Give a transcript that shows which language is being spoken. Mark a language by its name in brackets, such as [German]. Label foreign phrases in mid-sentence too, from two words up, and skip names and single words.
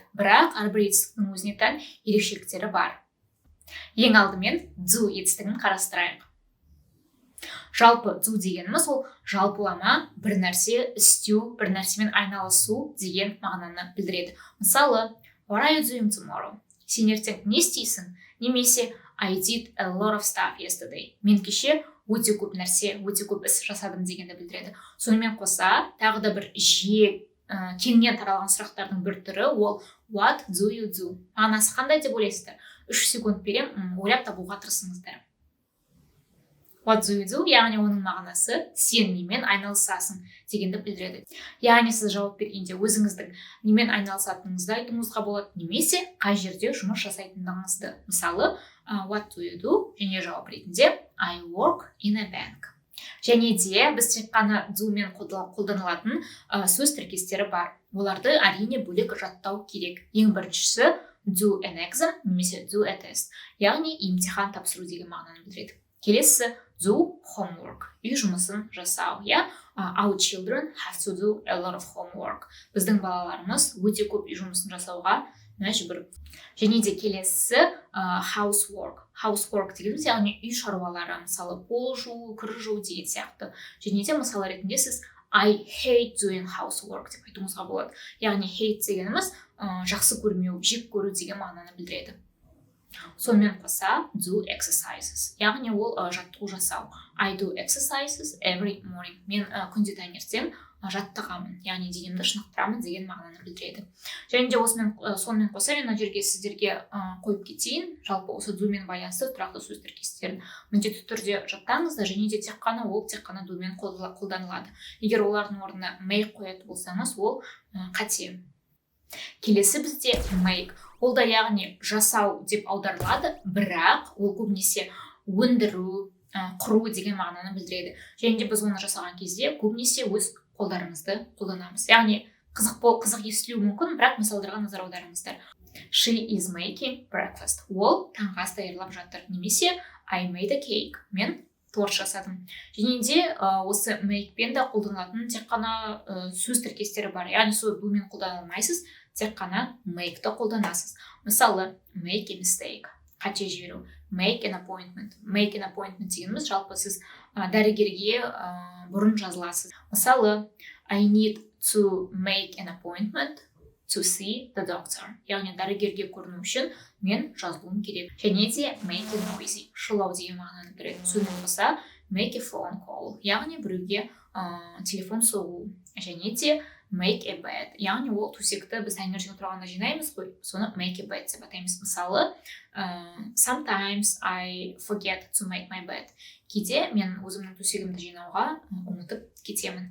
[Kazakh] Бірақ әрбір етістіктің өзіне тән ерекшеліктері бар. Ең алдымен do етістігін қарастырайық. Жалпы do дегеніміз ол жалпылама, бір нәрсе істеу, бір нәрсемен айналысу деген мағынаны білдіреді. Мысалы, [English] what are you doing tomorrow? [Kazakh] Сен ертең не істейсің? [English] Немесе I did a lot of stuff yesterday. [Kazakh] Мен кеше өте көп нәрсе, өте көп іс жасадым дегенді білдіреді. Сонымен қоса, тағы да бір жиі кеңінен таралған сұрақтардың бір түрі ол [English] what do you do? [Kazakh] Мағынасы қандай деп ойлайсыздар? 3 секунд берем, ойлап табуға тырысыңыздар. [English] What do you do? [Kazakh] Яғни оның мағынасы сен немен айналысасың дегенді білдіреді. Яғни сіз жауап бергенде өзіңіздің немен айналысатыныңызды айтуыңызға болады, немесе қай жерде жұмыс жасайтындығыңызды. Мысалы, [English] what do you do? [Kazakh] Және жауап ретінде [English] I work in a bank. [Kazakh] Және де біз тек қана do мен қолданылатын сөз тіркестері бар. Оларды әрине бөлек жаттау керек. Ең біріншісі [English] do an exam немесе do a test. [Kazakh] Яғни емтихан тапсыру деген мағынаны білдіреді. Келесі [English] do homework. [Kazakh] Үй жұмысын жасау. [English] Our children have to do a lot of homework. [Kazakh] Біздің балаларымыз өте көп үй жұмысын жасауға мәжбүр. Және де келесі housework. Housework дегеніміз яғни үй шаруалары, мысалы пол жуу, кір жуу деген сияқты. Және де мысал ретінде сіз [English] I hate doing housework [Kazakh] деп айтуыңызға болады. Яғни hate дегеніміз жақсы көрмеу, жек көру деген мағынаны білдіреді. Сонымен қоса [English] do exercises. [Kazakh] Яғни ол жаттығу жасау. [English] I do exercises every morning. [Kazakh] Мен күнде таңертең жаттығамын, яғни денемді шынықтырамын деген мағынаны білдіреді. Және де сонымен қоса мен мына жерге сіздерге қойып кетейін. Жалпы осы do мен байланысты тұрақты сөз тіркестерін міндетті түрде жаттаңыздар, және де тек қана do мен қолданылады. Егер олардың орнына make қоятын болсаңыз, ол қате. Келесі бізде make. Ол да яғни жасау деп аударылады, бірақ ол көбінесе өндіру, құру деген мағынаны білдіреді. Және де біз оны жасаған кезде көбінесе өз қолдарымызды қолданамыз. Яғни қызық естілуі мүмкін, бірақ мысалдарға назар аударыңыздар. [English] She is making breakfast. [Kazakh] Ол таңғы ас даярлап жатыр. [English] Немесе I made a cake. [Kazakh] Мен торт жасадым. Және де осы make пен де қолданылатын тек қана сөз тіркестері бар. Яғни сол do мен қолданылмайсыз, тек қана make та қолданасыз. Мысалы, [English] make a mistake. [Kazakh] Қате жіберу. [English] Make an appointment. Make an appointment [Kazakh] дегеніміз жалпы сіз дәрігерге бұрын жазыласыз. Мысалы, [English] I need to make an appointment to see the doctor. [Kazakh] Яғни дәрігерге көріну үшін мен жазылуым керек. Және де [English] make it noisy. [Kazakh] Шулау деген мағынаны береді. Сонымен қоса [English] make a phone call. [Kazakh] Яғни біреуге телефон соғу. Және де [English] make a bed. [Kazakh] Яғни ол төсекті біз таңертең тұрғанда жинаймыз ғой, соны [English] make a bed [Kazakh] деп атаймыз. Мысалы, [English] sometimes I forget to make my bed. [Kazakh] Кейде мен өзімнің төсегімді жинауға ұмытып кетемін.